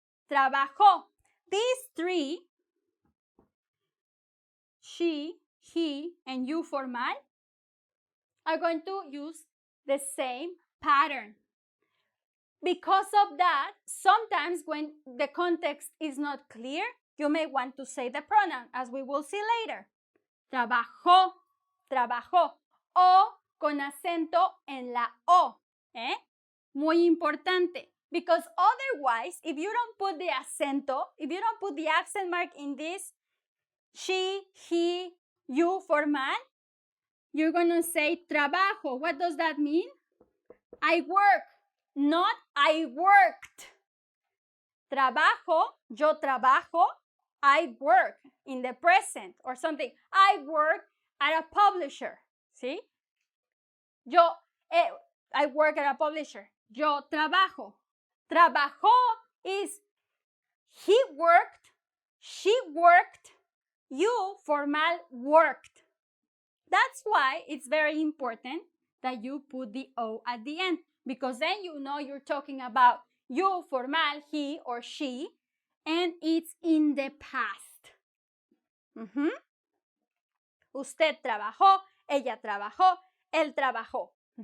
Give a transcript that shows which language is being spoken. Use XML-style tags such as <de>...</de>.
<en>Trabajó. These three, she, he, and you formal, are going to use the same pattern. Because of that, sometimes when the context is not clear, you may want to say the pronoun, as we will see later.</en> <es>Trabajó, trabajó, o con acento en la o. Muy importante.</es> <en>Because otherwise, if you don't put the acento, if you don't put the accent mark in this, she, he, you formal, you're going to say trabajo. What does that mean? I work, not I worked.</en> <es>Trabajo, yo trabajo,</es> <en>I work in the present or something. I work at a publisher.</en> <es>¿Sí?</es> <en>I work at a publisher.</en> <es>Yo trabajo.</es> <en>Trabajó is he worked, she worked, you formal worked. That's why it's very important that you put the O at the end, because then you know you're talking about you formal, he or she, and it's in the past.</en> <es>Usted trabajó, ella trabajó, él trabajó.</es>